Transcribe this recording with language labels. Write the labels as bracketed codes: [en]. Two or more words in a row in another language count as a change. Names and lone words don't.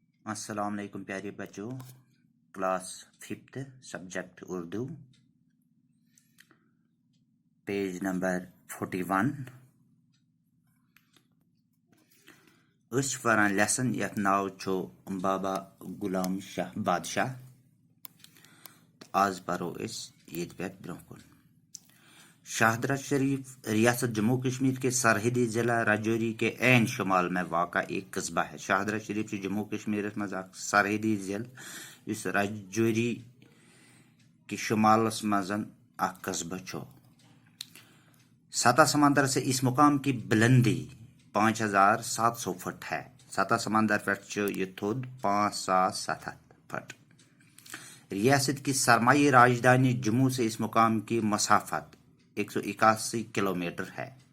[ur] السلام علیکم پیارے بچوں، کلاس 5 سبجیکٹ اردو، پیج نمبر 41 [ks] اس وران لیسن یت ناو چھو بابا غلام شاہ بادشاہ. آز پرو اس یہ پہ برونہ کن. [ur] شاہدرہ شریف ریاست جموں کشمیر کے سرحدی ضلع راجوری کے عین شمال میں واقع ایک قصبہ ہے. [ks] شاہدرہ شریف جموں کشمیر مز سرحدی ضلع اس راجوری کے شمالس مز اخ قصبہ چھو. [ur] سطح سمندر سے اس مقام کی بلندی 5700 فٹ ہے. [ks] سطح سمندر پہ یہ تھود 5700 فٹ. [ur] ریاست کی سرمائی راجدھانی جموں سے اس مقام کی مسافت 181 کلومیٹر ہے.